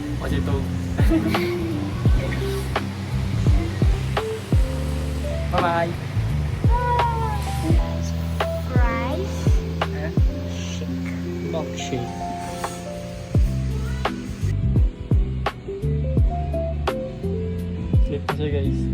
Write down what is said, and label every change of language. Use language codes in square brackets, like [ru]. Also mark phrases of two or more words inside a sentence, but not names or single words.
[tl] kasi ito. Bye-bye. Rice. Eh? Shake. Milkshake. Sleep na siya guys.